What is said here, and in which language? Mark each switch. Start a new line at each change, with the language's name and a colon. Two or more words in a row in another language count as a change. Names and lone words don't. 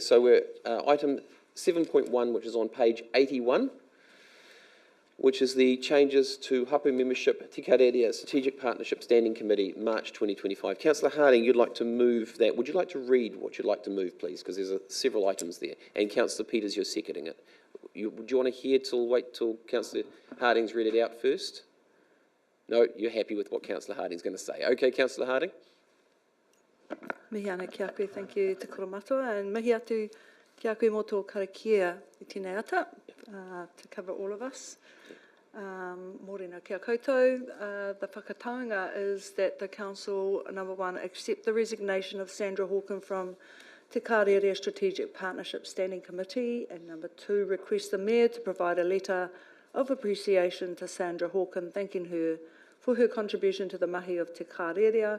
English: So we're item 7.1, which is on page 81, which is the changes to Hapu membership, Te Karerea Strategic Partnership Standing Committee, March 2025. Councillor Harding, you'd like to move that. Would you like to read what you'd like to move, please? Because there's several items there. And Councillor Peters, you're seconding it. Would you want to wait till Councillor Harding's read it out first? No, you're happy with what Councillor Harding's going to say. Okay, Councillor Harding.
Māori: Mihi ana kia koe,
English: thank you
Māori: Te Koromatua, and mihi atu Kia koe mo tō karakia I tēnei ata,
English: to cover all of us.
Māori: Mōrena kia koutou.
English: The whakataonga is that the council, number one, accept the resignation of Sandra Hawken from Te Kārearea Strategic Partnership Standing Committee, and number two, request the Mayor to provide a letter of appreciation to Sandra Hawken, thanking her for her contribution to the mahi of Te Kārearea.